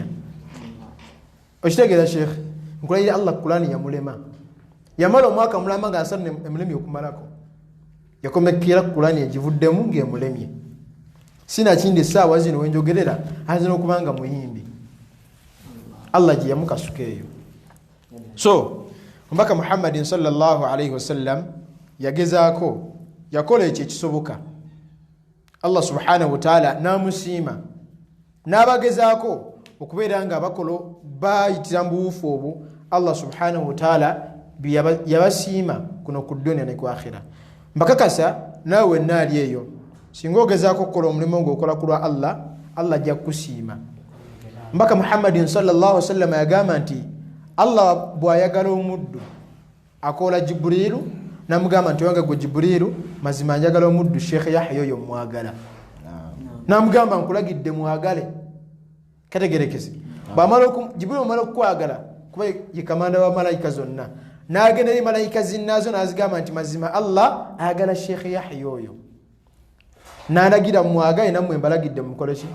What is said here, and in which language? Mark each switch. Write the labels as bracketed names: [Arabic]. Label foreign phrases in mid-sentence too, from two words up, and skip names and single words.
[Ganda] Okitegeera shekhe nkulayira Allah Qur'ani yamulema, yamala omwaka mulamba nga asatu emulemye okumalako, yakomekera Qur'ani egivuddemu ng'emulemye. Sina kindi essaawa zino wenjogerera azina okubanga muyimbi Allah gye yamukasuka eyo. So omubaka Muhammadin [Arabic] صلى الله عليه وسلم [Ganda] yagezaako, yakola ekyo ekisoboka. Allah [Arabic] سبحانه وتعالى [Ganda] namusiima n'abagezaako okubeera nga abakolo bayitira mu buufu obwo Allah [Arabic] سبحانه وتعالى [Ganda] yabasiima kuno ku dunya ne ku akhira. Mbakakasa naawe naali eyo singa ogezaako okukola omulimu ng'okola ku lwa Allah, Allah ajja kukusiima. Mbaka Muhammadin [Arabic] صلى الله عليه وسلم [Ganda] yagamba nti Allah bw'ayagala omuddu akola Jibrilu namugamba nti wange gwe Jibrilu mazima njagala omuddu Sheikh Yahya oyo mwagala, namugamba nkulagidde mwagale. Kategerekeze Jibrilu amala okukwagala kuba ye kamanda wa malayika zonna, n'agenda eri malayika zinnazo n'azigamba nti mazima Allah ayagala Sheikh Yahya oyo, n'alagira mwagale nammwe mbalagidde mukole ki?